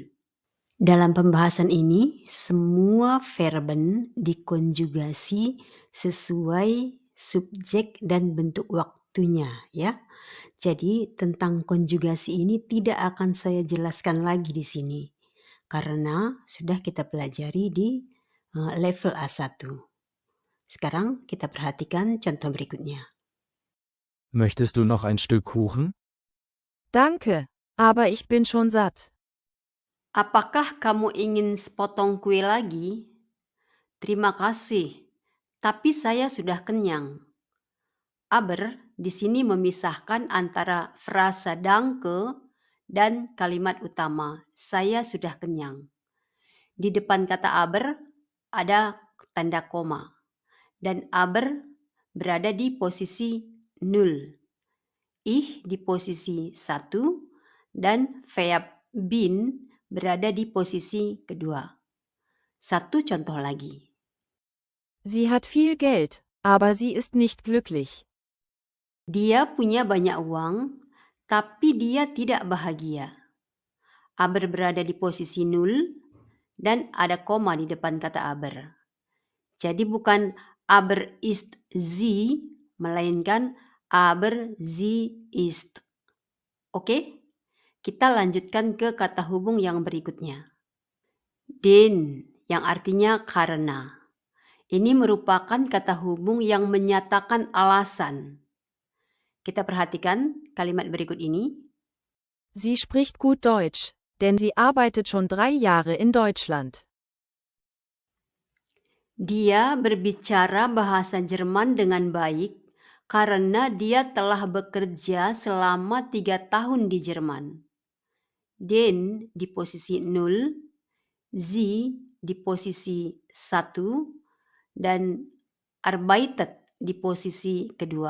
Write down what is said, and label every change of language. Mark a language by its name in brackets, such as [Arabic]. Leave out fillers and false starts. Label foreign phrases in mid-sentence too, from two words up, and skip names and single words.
[Indonesian] Dalam pembahasan ini, semua verben dikonjugasi sesuai subjek dan bentuk waktunya ya. Jadi tentang konjugasi ini tidak akan saya jelaskan lagi di sini karena sudah kita pelajari di level A1. Sekarang kita perhatikan contoh berikutnya. [German] Möchtest du noch ein Stück Kuchen? Danke, aber ich bin schon satt. [Indonesian] Apakah kamu ingin sepotong kue lagi? Terima kasih, tapi saya sudah kenyang. Aber di sini memisahkan antara frasa danke dan kalimat utama, saya sudah kenyang. Di depan kata aber ada tanda koma dan aber berada di posisi 0. Ich di posisi 1 dan verb bin berada di posisi kedua. Satu contoh lagi. [German] Sie hat viel Geld, aber sie ist nicht glücklich. [Indonesian] Dia punya banyak uang, tapi dia tidak bahagia. Aber berada di posisi 0 dan ada koma di depan kata aber. Jadi bukan [German] aber ist sie, [Indonesian] melainkan [German] aber sie ist. [Indonesian] Oke? Kita lanjutkan ke kata hubung yang berikutnya. Den, yang artinya karena. Ini merupakan kata hubung yang menyatakan alasan. Kita perhatikan kalimat berikut ini. [German] Sie spricht gut Deutsch, denn sie arbeitet schon 3 Jahre in Deutschland. [Indonesian] Dia berbicara bahasa Jerman dengan baik karena dia telah bekerja selama 3 tahun di Jerman. Den di posisi 0, sie di posisi 1, dan arbeitet di posisi kedua.